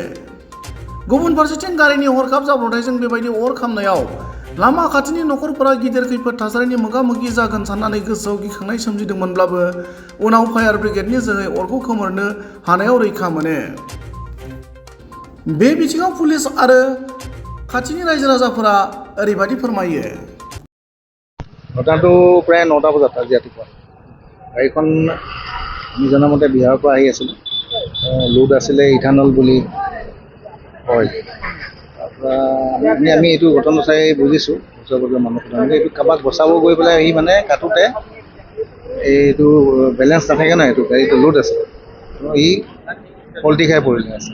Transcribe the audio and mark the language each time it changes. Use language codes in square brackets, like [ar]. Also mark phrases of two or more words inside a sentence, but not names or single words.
[brx] गुबुन फारसेथिं गारिनि हरखाब जाब्रबथायजों बेबायदि अर खामनायाव लामा खाथिनि नखरफोरा गिदिर खैफोद थासारिनि मोगा-मोगि जागोन साननानै गोसोआव गिखांनाय सोमजिदोंमोनब्लाबो उनाव फायार ब्रिगेडनि जोहै अरखौ खोमोरनो हानायाव रैखा मोनो। बे बिथिङाव पुलिस आरो खाथिनि रायजो राजाफोरा ओरैबायदि फोरमायो। [as] ঘটনাটো প্ৰায় 9টা বজাত আজি ৰাতিপুৱা গাড়ীখন আমি জনামতে বিহাৰৰ পৰা আহি আছিল। লোড আছিলে ইথানল বুলি কয়। তাৰপৰা আমি এইটো ঘটনা চাই বুজিছোঁ ওচৰ পাজৰৰ মানুহখিনি এইটো কাৰোবাক বচাব গৈ পেলাই আহি মানে কাটোতে এইটো বেলেঞ্চ নাথাকে ন, এইটো গাড়ীটো লোড আছে ই পল্টি খাই পৰিলে আছে।